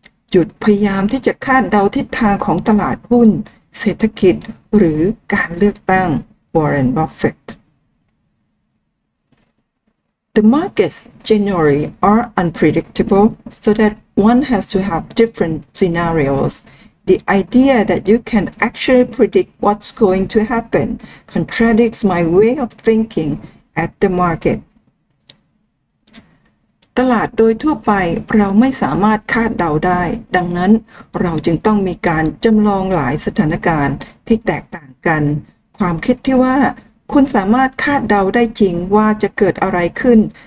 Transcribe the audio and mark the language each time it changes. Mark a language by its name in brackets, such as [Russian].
[Thai] หยุดพยายามที่จะคาดเดาทิศทางของตลาดหุ้นเศรษฐกิจหรือการเลือกตั้ง Warren Buffett [English] The markets generally are unpredictable so that one has to have different scenarios. The idea that you can actually predict what's going to happen contradicts my way of thinking at the market. [Thai] ตลาดโดยทั่วไปเราไม่สามารถคาดเดาได้ดังนั้นเราจึงต้องมีการจำลองหลายสถานการณ์ที่แตกต่างกันความคิดที่ว่าคุณสามารถคาดเดาได้จริงว่าจะเกิดอะไรขึ้น